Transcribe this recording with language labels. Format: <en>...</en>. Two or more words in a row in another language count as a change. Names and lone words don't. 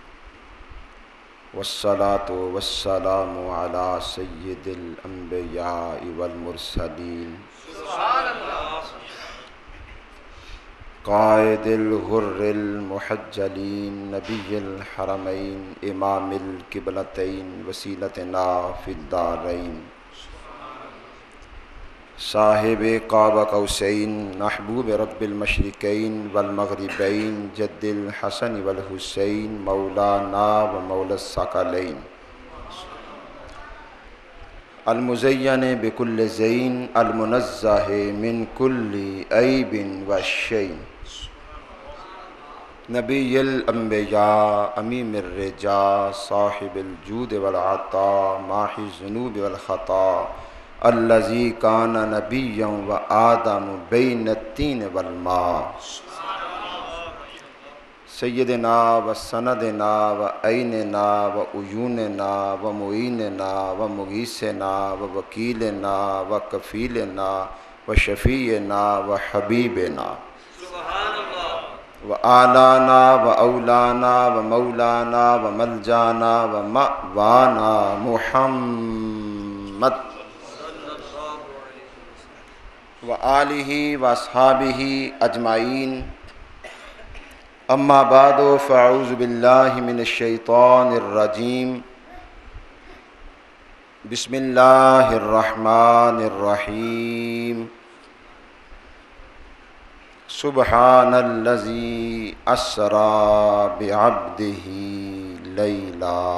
<ar>والصلاة والسلام علی سید الانبیاء والمرسلین قائد الغر المحجلین نبی الحرمین امام القبلتین وسیلتنا فی الدارین صاحب قاب قوسین محبوب رب المشرقین والمغربین جد الحسن والحسین مولانا و مولا الثقلین المزین بکل زین المنزہ من کل عیب وشین نبی الانبیاء امیم الرجاء صاحب الجود والعطاء ماحی الذنوب والخطا الذی کان نبیا و آدم بین الطین والماء سیدنا و سندنا و عیننا و عیوننا و معیننا و مغیثنا و وکیلنا و کفیلنا و شفیعنا و حبیبنا و آلانا و اولانا و مولانا و ملجانا و مأوانا محمد و آلہ و اصحابہ اجمعین اما بعد فاعوذ باللہ من الشیطان الرجیم بسم اللہ الرحمن الرحیم سبحان الذی اسری بعبدہ لیلا</ar>